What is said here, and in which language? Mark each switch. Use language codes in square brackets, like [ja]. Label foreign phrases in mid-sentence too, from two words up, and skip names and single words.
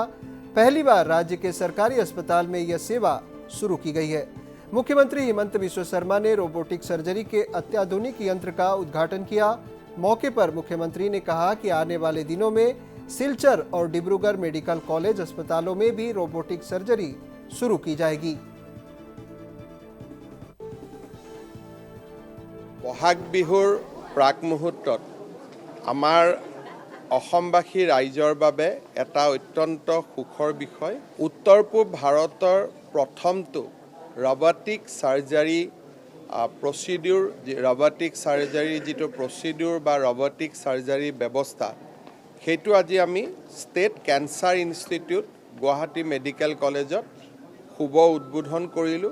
[hi] पहली बार राज्य के सरकारी अस्पताल में यह सेवा शुरू की गई है। मुख्यमंत्री हिमंत बिस्वा शर्मा ने [en] robotic surgery [hi] के अत्याधुनिक यंत्र का उद्घाटन किया। मौके पर मुख्यमंत्री ने कहा कि आने वाले दिनों में सिलचर और डिब्रूगढ़ मेडिकल कॉलेज अस्पतालों में भी [en] robotic surgery [hi] शुरू की जाएगी। [as] বহাগ বিহুৰ প্ৰাক মুহূৰ্তত আমাৰ অসমবাসী ৰাইজৰ বাবে এটা অত্যন্ত সুখৰ বিষয়। উত্তৰ পূব ভাৰতৰ প্ৰথমটো [en] robotic surgery [as] যিটো প্ৰচিডিউৰ বা [en] robotic surgery [as] ব্যৱস্থা সেইটো আজি আমি ষ্টেট কেঞ্চাৰ ইনষ্টিটিউট গুৱাহাটী মেডিকেল কলেজত শুভ উদ্বোধন কৰিলোঁ।